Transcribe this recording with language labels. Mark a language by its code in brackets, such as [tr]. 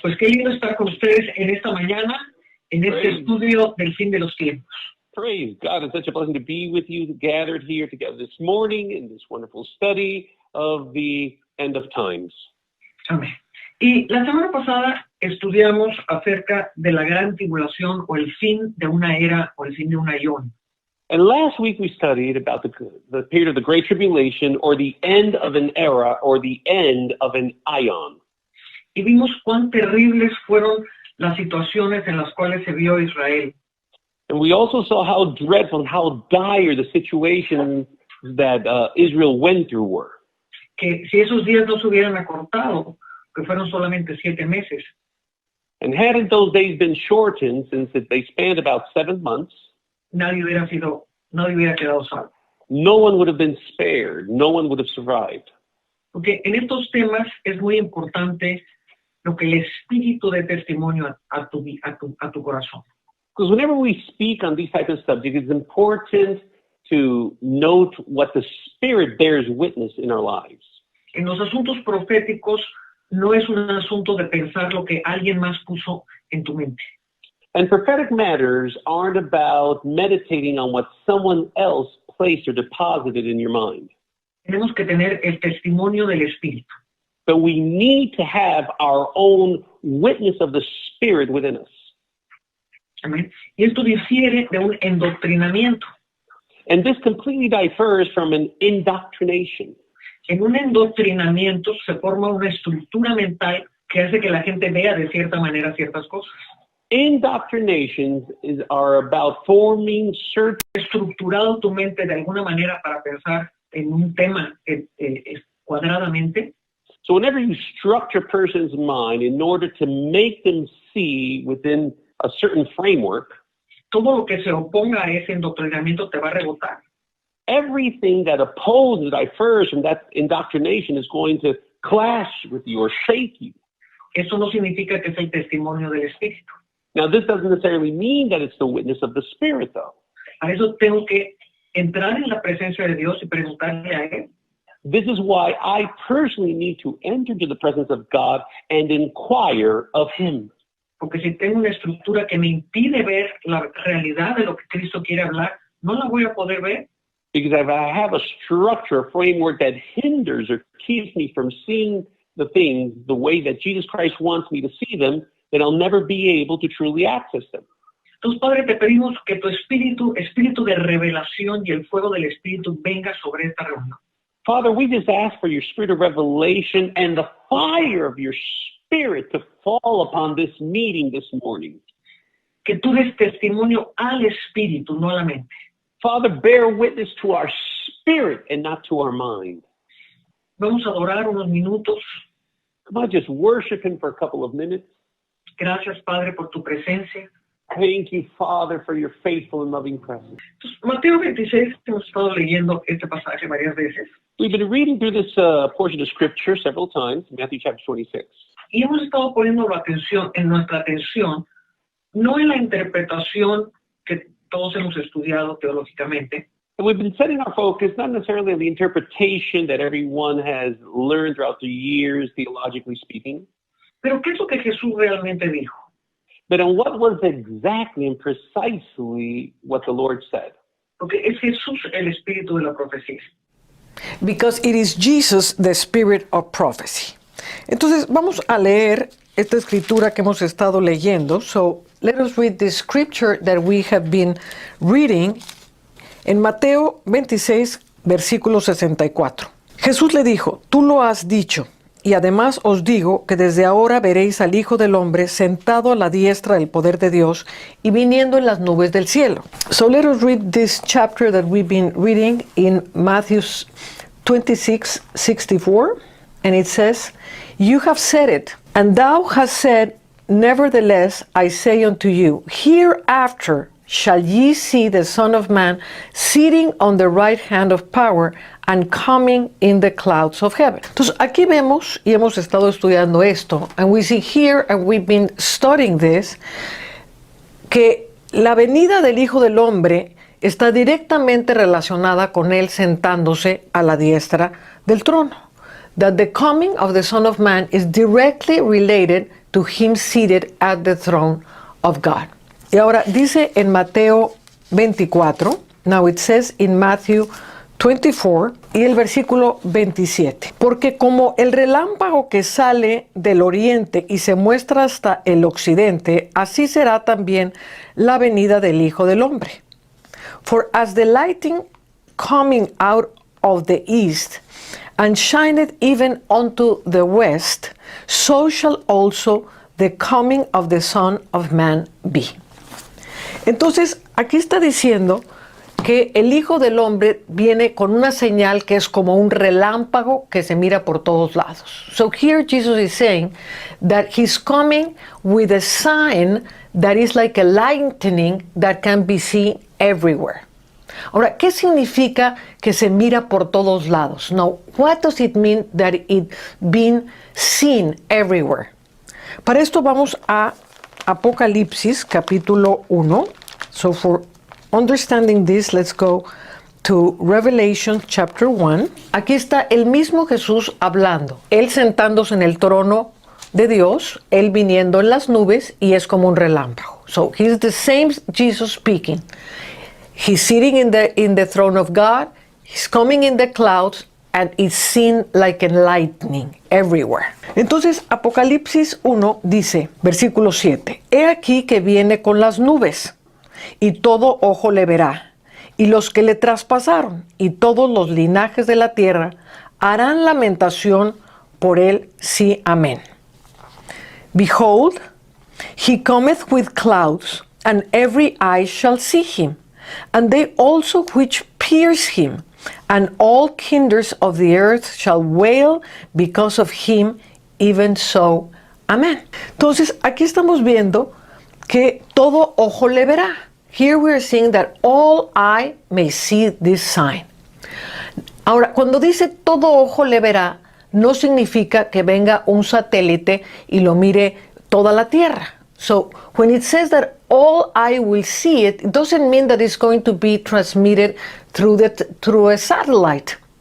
[es] Pues qué lindo estar con ustedes en esta mañana, en este estudio del fin de los tiempos. [en] Praise God. It's such a blessing to be with you gathered here together this morning in this wonderful study of the end of times. [es] Amén. Y la semana pasada estudiamos acerca de la gran tribulación o el fin de una era o el fin de un ayón. [en] And last week we studied about the period of the Great Tribulation, or the end of an era, or the end of an aion. [es] Y vimos cuán terribles fueron las situaciones en las cuales se vio Israel. [en] And we also saw how dreadful and how dire the situations that Israel went through were. [es] Que si esos días no se hubieran acortado, que fueron solamente 7 meses, [en] And hadn't those days been shortened, since they spanned about 7 months, [es] nadie hubiera quedado salvo. [en] no one would have been spared. No one would have survived. [es] Porque en estos temas es muy importante lo que el Espíritu dé testimonio a tu corazón. [en] Because whenever we speak on these types of subjects, it's important to note what the Spirit bears witness in our lives. [es] En los asuntos proféticos no es un asunto de pensar lo que alguien más puso en tu mente. [en] And prophetic matters aren't about meditating on what someone else placed or deposited in your mind. [es] Tenemos que tener el testimonio del Espíritu. [en] But we need to have our own witness of the Spirit within us. [es] Amén. Y esto difiere de un endoctrinamiento. [en] And this completely differs from an indoctrination. [es] En un endoctrinamiento se forma una estructura mental que hace que la gente vea de cierta manera ciertas cosas. [en] Indoctrinations are about forming certain [es] Estructurado tu mente de alguna manera para pensar en un tema cuadradamente. [en] So whenever you structure a person's mind in order to make them see within a certain framework, [es] Todo lo que se oponga a ese endoctrinamiento te va a rebotar. [en] everything that opposes, differs from that indoctrination is going to clash with you or shake you. [es] Eso no significa que es el testimonio del Espíritu. [en] Now, this doesn't necessarily mean that it's the witness of the Spirit, though. [es] A eso tengo que entrar en la presencia de Dios y preguntarle a Él. [en] This is why I personally need to enter into the presence of God and inquire of Him. [es] Porque si tengo una estructura que me impide ver la realidad de lo que Cristo quiere hablar, no la voy a poder ver. [en] Because if I have a structure, a framework that hinders or keeps me from seeing the things the way that Jesus Christ wants me to see them, then I'll never be able to truly access them. [es] Entonces, Padre, te pedimos que tu espíritu de revelación y el fuego del Espíritu venga sobre esta reunión. [en] Father, we just ask for your spirit of revelation and the fire of your Spirit to fall upon this meeting this morning. [es] Que tú des testimonio al Espíritu, no a la mente. [en] Father, bear witness to our spirit and not to our mind. [es] Vamos a adorar unos minutos. [en] Come on, just worship Him for a couple of minutes. [es] Gracias, Padre, por tu presencia. [en] Thank you, Father, for your faithful and loving presence. [es] Entonces, Mateo 26, hemos estado leyendo este pasaje varias veces. [en] We've been reading through this portion of Scripture several times, Matthew chapter 26. [es] Y hemos estado poniendo nuestra atención, no en la interpretación que todos hemos estudiado teológicamente, [en] And we've been setting our focus not necessarily on the interpretation that everyone has learned throughout the years, theologically speaking, [es] pero ¿qué es lo que Jesús realmente dijo? [en] but on what was exactly and precisely what the Lord said. [es] Porque es Jesús el espíritu de la profecía. [en] Because it is Jesus, the spirit of prophecy. [es] Entonces, vamos a leer esta escritura que hemos estado leyendo. [en] So, let us read the scripture that we have been reading [es] en Mateo 26, versículo 64. Jesús le dijo, tú lo has dicho, y además os digo que desde ahora veréis al Hijo del Hombre sentado a la diestra del poder de Dios y viniendo en las nubes del cielo. [en] So let us read this chapter that we've been reading in Matthew 26, 64, and it says, you have said it, and thou hast said, nevertheless, I say unto you, hereafter shall ye see the Son of Man sitting on the right hand of power and coming in the clouds of heaven. [es] Entonces, aquí vemos, y hemos estado estudiando esto, [en] and we see here, and we've been studying this, [es] que la venida del Hijo del Hombre está directamente relacionada con él sentándose a la diestra del trono. [en] that the coming of the Son of Man is directly related to him seated at the throne of God. [es] Y ahora dice en Mateo 24, [en] now it says in Matthew 24 [es] y el versículo 27. Porque como el relámpago que sale del oriente y se muestra hasta el occidente, así será también la venida del Hijo del Hombre. [en] For as the lightning coming out of the east, and shineth even unto the west, so shall also the coming of the Son of Man be. [es] Entonces, aquí está diciendo que el Hijo del Hombre viene con una señal que es como un relámpago que se mira por todos lados. [en] So here Jesus is saying that he's coming with a sign that is like a lightning that can be seen everywhere. [es] Ahora, ¿qué significa que se mira por todos lados? [en] Now, what does it mean that it being seen everywhere? [es] Para esto vamos a Apocalipsis capítulo 1. [en] So for understanding this, let's go to Revelation chapter 1. [es] Aquí está el mismo Jesús hablando. Él sentándose en el trono de Dios, él viniendo en las nubes y es como un relámpago. [en] So he's the same Jesus speaking. He's sitting in the throne of God. He's coming in the clouds and it's seen like a lightning everywhere. [es] Entonces, Apocalipsis 1 dice, versículo 7, He aquí que viene con las nubes, y todo ojo le verá, y los que le traspasaron, y todos los linajes de la tierra, harán lamentación por él, sí, amén. [en] Behold, he cometh with clouds, and every eye shall see him, and they also which pierce him, and all kindreds of the earth shall wail because of him, even so, amén. [es] Entonces, aquí estamos viendo que todo ojo le verá. [en] Here we are seeing that all eye may see this sign. [es] Ahora, cuando dice todo ojo le verá, no significa que venga un satélite y lo mire toda la tierra. [en] So, when it says that all eye will see it, it doesn't mean that it's going to be transmitted through a satellite.